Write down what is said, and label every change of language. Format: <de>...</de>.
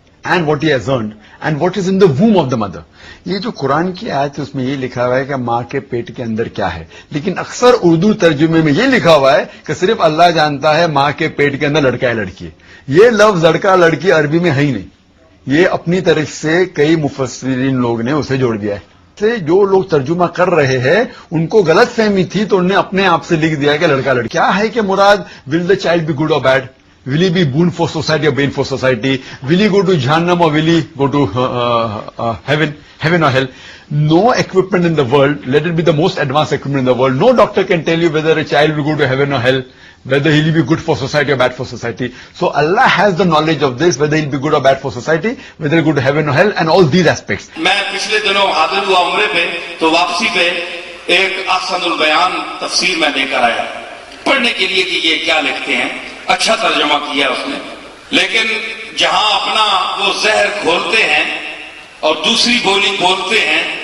<en>And what he has earned and what is in the womb of the mother.</en> <ur>یہ جو قرآن کی آیت ہے اس میں یہ لکھا ہوا ہے کہ ماں کے پیٹ کے اندر کیا ہے، لیکن اکثر اردو ترجمے میں یہ لکھا ہوا ہے کہ صرف اللہ جانتا ہے ماں کے پیٹ کے اندر لڑکا ہے لڑکی ہے۔ یہ لفظ لڑکا لڑکی عربی میں ہے ہی نہیں، یہ اپنی طرف سے کئی مفسرین لوگ نے اسے جوڑ دیا ہے۔ جو لوگ ترجمہ کر رہے ہیں ان کو غلط فہمی تھی تو انہوں نے اپنے آپ سے لکھ دیا کہ لڑکا لڑکی۔ کیا ہے کہ مراد</ur> <en>will the child be good</en> <ur>اور bed?</ur> <en>Will he be boon for society or bane for society? Will he go to Jahannam or will he go to heaven or hell? No equipment in the world, let it be the most advanced equipment in the world, no doctor can tell you whether a child will go to heaven or hell, whether he will be good for society or bad for society. So Allah has the knowledge of this, whether he will be good or bad for society, whether he will go to heaven or hell, and all these aspects.</en> <ur>میں پچھلے دنوں حاضر ہوا عمرے پہ، تو واپسی پہ ایک احسن البیان تفسیر میں لے کر آیا پڑھنے کے لیے کہ یہ کیا لکھتے ہیں۔ اچھا ترجمہ کیا اس نے، لیکن جہاں اپنا وہ زہر کھولتے ہیں اور دوسری بولی بولتے ہیں،</ur>